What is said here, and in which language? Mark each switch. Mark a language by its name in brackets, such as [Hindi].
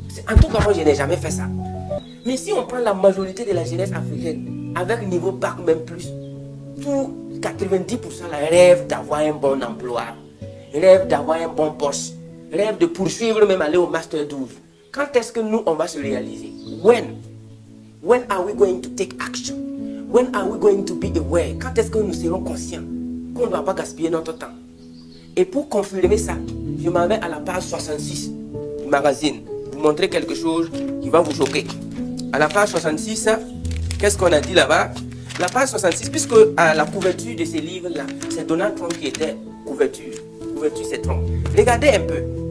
[French] En tout cas, moi, je n'ai jamais fait ça. Mais si on prend la majorité de la jeunesse africaine, avec niveau bac même plus, tout 90% rêve d'avoir un bon emploi, rêve d'avoir un bon poste, rêve de poursuivre même aller au Master 12. Quand est-ce que nous, on va se réaliser? [English] When? When are we going to take action? When are we going to be aware? [French] Quand est-ce que nous serons conscients qu'on ne doit pas gaspiller notre temps? Et pour confirmer ça, je m'en vais à la page 66 du magazine. Vous montrer quelque chose qui va vous choquer. À la page 66, qu'est-ce qu'on a dit là-bas? La page 66, puisque à la couverture de ces livres-là, c'est Donald Trump qui était couverture. Couverture, c'est Trump. Regardez un peu.